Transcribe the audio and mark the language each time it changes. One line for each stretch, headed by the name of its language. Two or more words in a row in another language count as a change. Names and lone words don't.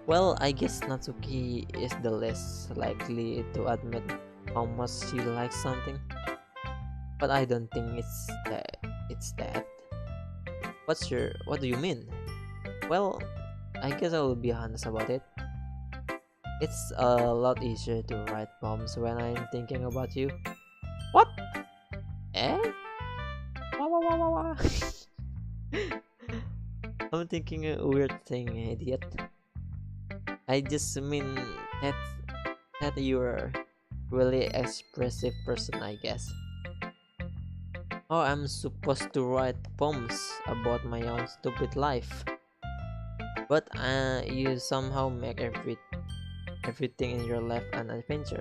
English: Well, I guess Natsuki is the less likely to admit how much she likes something, but I don't think it's that. What do you mean? Well, I guess I will be honest about it. It's a lot easier to write poems when I'm thinking about you. What? Eh? Wah, wah, wah, wah, wah. I'm thinking a weird thing, idiot. I just mean that you're really expressive person, I guess. Oh, I'm supposed to write poems about my own stupid life, but you somehow make everything in your life an adventure.